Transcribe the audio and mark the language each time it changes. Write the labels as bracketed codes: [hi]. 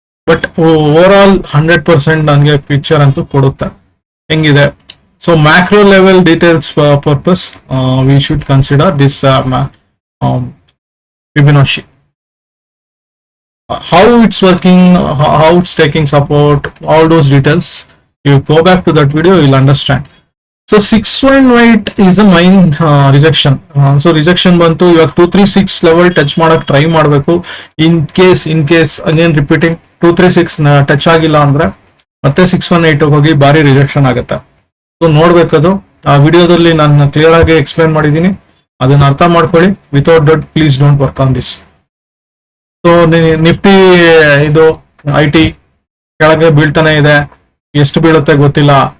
[kn] But over all 100% ನನಗೆ picture ಅಂತೂ ಕೊಡುತ್ತೆ ಹೆಂಗಿದೆ. [en] So macro level details purpose we should consider this Fibonacci. How it's working, how it's taking support, all those details, you go back to that video, you'll understand. So 618 is a main rejection. So rejection ಬಂತು. [kn] ಇವಾಗ 236 level touch ಮಾಡಕ್ try ಮಾಡಬೇಕು. In case again repeating 236 touch ಆಗಿಲ್ಲ ಅಂದ್ರೆ ಮತ್ತೆ 618 ಹೋಗಿ ಬಾರಿ rejection ಆಗುತ್ತೆ. ಸೊ ನೋಡ್ಬೇಕದು. ಆ ವಿಡಿಯೋದಲ್ಲಿ ನಾನು ಕ್ಲಿಯರ್ ಆಗಿ ಎಕ್ಸ್ಪ್ಲೈನ್ ಮಾಡಿದ್ದೀನಿ, ಅದನ್ನ ಅರ್ಥ ಮಾಡ್ಕೊಳ್ಳಿ. [en] Without that please don't work on this. [kn] So Nifty ಇದು IT ಕೆಳಗೆ ಬೀಳ್ತಾನೆ ಇದೆ, ಎಷ್ಟು ಬೀಳುತ್ತೆ ಗೊತ್ತಿಲ್ಲ.